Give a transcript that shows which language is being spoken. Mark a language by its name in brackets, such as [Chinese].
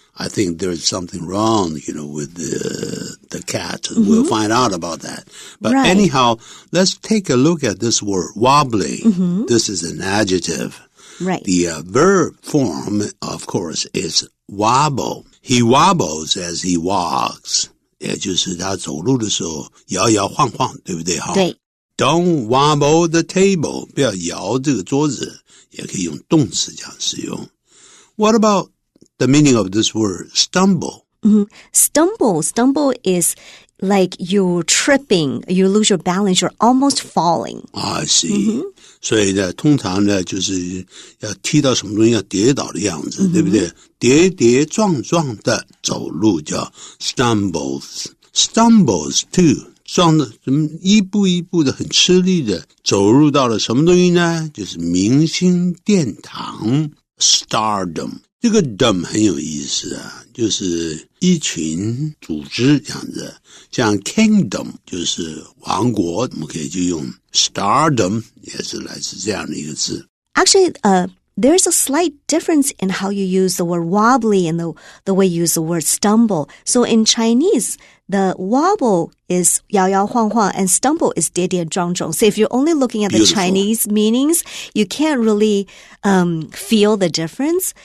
[English] I think there's something wrong, with the cat. We'll find out about that. But anyhow, let's take a look at this word, wobbly. This is an adjective. Right. The verb form, of course, is wobble. He wobbles as he walks. [Chinese] 也就是他走路的时候摇摇晃晃，对不对？对。 [English] Don't wobble the table. [Chinese] 不要摇这个桌子，也可以用动词这样使用。 [English] What about the meaning of this word, stumble? Stumble is like you're tripping, you lose your balance, you're almost falling. I see. [Chinese] 所以呢，通常呢，就是要踢到什么东西要跌倒的样子，对不对？跌跌撞撞的走路叫 stumbles. [English] Stumbles too. [Chinese] 撞的什么一步一步的很吃力的走入到了什么东西呢？就是明星殿堂 stardom。这个 dom 很有意思啊，就是一群组织这样子，像 kingdom 就是王国，我们可以就用 stardom 也是来自这样的一个字。 [English] Actually, there's a slight difference in how you use the word wobbly and the way you use the word stumble. So in Chinese, the wobble is 摇摇晃晃 and stumble is 跌跌撞撞. So if you're only looking at the Chinese meanings, you can't really feel the difference.